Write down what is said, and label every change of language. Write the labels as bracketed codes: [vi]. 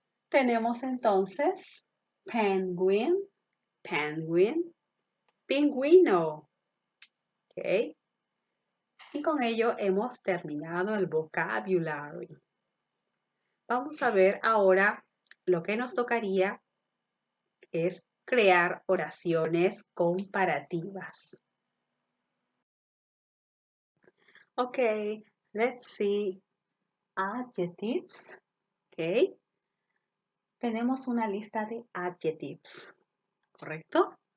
[es] Tenemos entonces penguin, penguin, pingüino. Okay. Y con ello hemos terminado el vocabulary. Vamos a ver ahora lo que nos tocaría es crear oraciones comparativas. [en] Okay, let's see adjectives. Okay. [es] Tenemos una lista de adjectives, ¿correcto?